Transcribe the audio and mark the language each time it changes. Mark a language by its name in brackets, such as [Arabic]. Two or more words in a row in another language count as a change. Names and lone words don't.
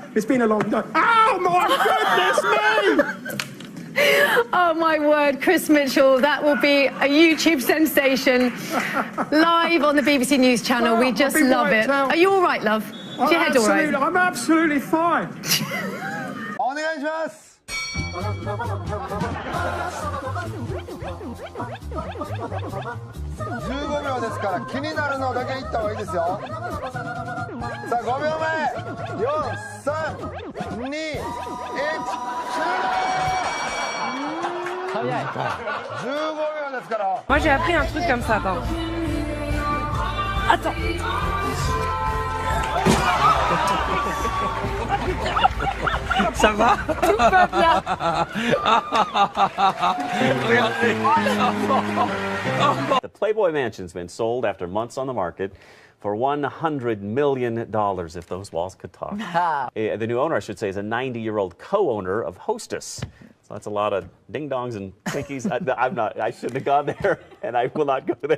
[English] It's been a long time. Oh, my goodness me! Oh, my word, Chris Mitchell, that will be a YouTube sensation live on the BBC News channel. We just love it. Are you all right, love? Is your head all right? I'm absolutely fine. [Japanese] お願いします。15秒ですから気になるのだけ言った方がいいですよ。さあ5秒前、4、3、2、1、終了。15秒ですから。 [French] Moi, j'ai appris un truc comme ça, attends. Attends. Ça va? Tout va bien. [English] The Playboy Mansion's been sold after months on the market for $100 million, if those walls could talk. The new owner, I should say, is a 90-year-old co-owner of Hostess. So that's a lot of ding-dongs and Twinkies. I shouldn't have gone there, and I will not go there.